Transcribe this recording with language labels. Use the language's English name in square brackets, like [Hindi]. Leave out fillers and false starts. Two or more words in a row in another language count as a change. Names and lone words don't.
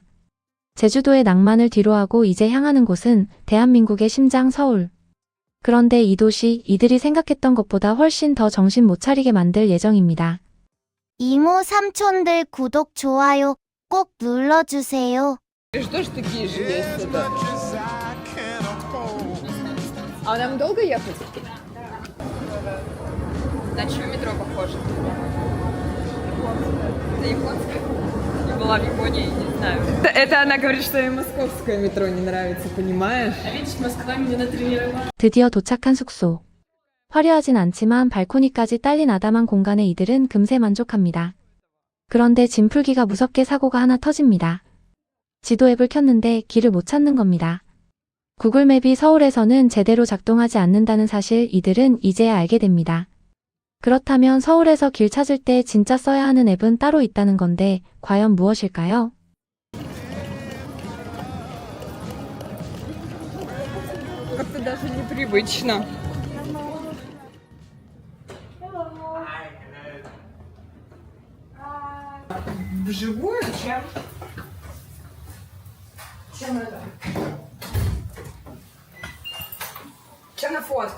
[Korean] 제주도의 낭만을 뒤로하고 이제 향하는 곳은 대한민국의 심장 서울. 그런데 이 도시 이들이 생각했던 것보다 훨씬 더 정신 못 차리게 만들 예정입니다. 이모 삼촌들 구독 좋아요 꼭 눌러주세요. [Russian] Что ж такие же есть это? А нам долго ехать? На чье метро похоже? На японское? Не была в Японии, не знаю. Это она говорит, что ей московское метро не нравится, понимаешь? А видишь, Москва меня натренировала. [Korean] 드디어 도착한 숙소. 화려하진 않지만 발코니까지 딸린 아담한 공간에 이들은 금세 만족합니다. 그런데 짐 풀기가 무섭게 사고가 하나 터집니다. 지도 앱을 켰는데 길을 못 찾는 겁니다. 구글맵이 서울에서는 제대로 작동하지 않는다는 사실 이들은 이제야 알게 됩니다. 그렇다면 서울에서 길 찾을 때 진짜 써야 하는 앱은 따로 있다는 건데 과연 무엇일까요? [Russian] Как-то даже непривычно. Вживую, чем на фотку.